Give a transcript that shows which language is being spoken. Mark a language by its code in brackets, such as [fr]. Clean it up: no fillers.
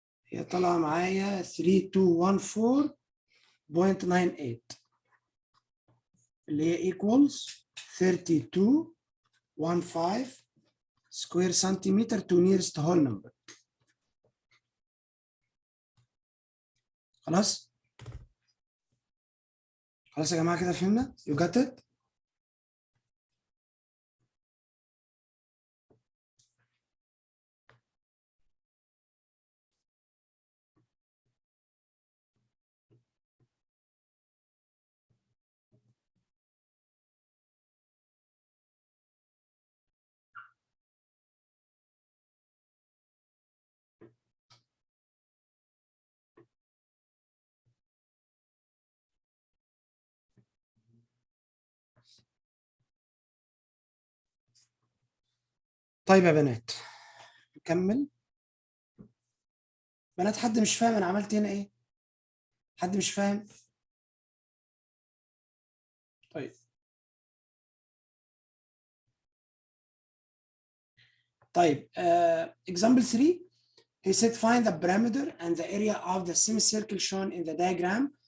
[ar] هي طالعة معايا [en] 3214.98 [ar] اللي هي [en] equals 3215 square centimeter to nearest whole number. [ar] خلاص؟ خلاص يا جماعة كده فهمنا؟ [en] You got it؟ [ar] طيب يا بنات نكمل. بنات حد مش فاهم انا عملت هنا ايه؟ حد مش فاهم؟ طيب [en] example 3 he said find the perimeter and the area of the semicircle shown in the diagram.